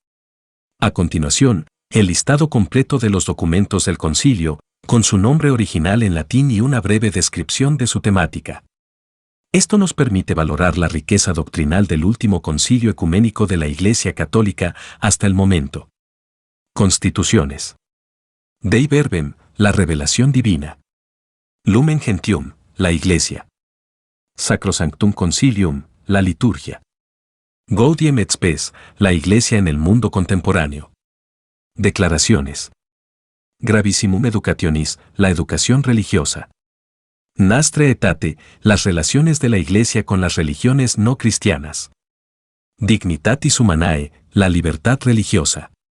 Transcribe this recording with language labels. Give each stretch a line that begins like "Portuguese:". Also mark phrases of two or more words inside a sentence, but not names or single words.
Spanish: A continuación, el listado completo de los documentos del concilio, con su nombre original en latín y una breve descripción de su temática. Esto nos permite valorar la riqueza doctrinal del último concilio ecuménico de la Iglesia Católica hasta el momento. Constituciones. Dei Verbum, la revelación divina. Lumen Gentium, la Iglesia. Sacrosanctum Concilium, la liturgia. Gaudium et Spes, la Iglesia en el mundo contemporáneo. Declaraciones. Gravissimum Educationis, la educación religiosa. Nastre Aetate, las relaciones de la Iglesia con las religiones no cristianas. Dignitatis Humanae, la libertad religiosa.